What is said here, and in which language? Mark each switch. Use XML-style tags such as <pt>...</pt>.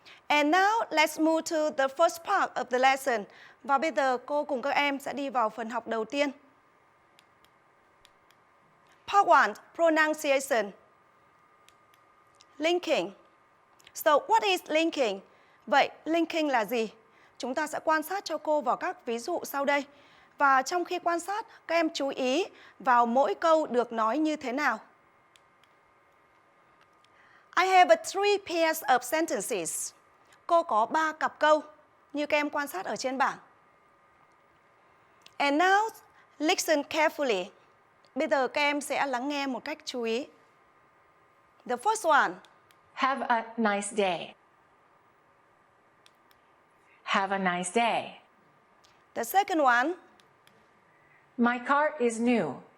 <en>And now, let's move to the first part of the lesson.</en> <vi>Và bây giờ, cô cùng các em sẽ đi vào phần học đầu tiên.</vi> <en>Part 1, pronunciation. Linking. So, what is linking?</en> <vi>Vậy, linking là gì? Chúng ta sẽ quan sát cho cô vào các ví dụ sau đây. Và trong khi quan sát, các em chú ý vào mỗi câu được nói như thế nào.</vi> <en>I have 3 pairs of sentences.</en> <vi>Cô có 3 cặp câu như các em quan sát ở trên bảng.</vi> <en>And now, listen carefully.</en> <vi>Bây giờ các em sẽ lắng nghe một cách chú ý.</vi> <en>The first one. Have a nice day. Have a nice day. The second one. My car is new.</en>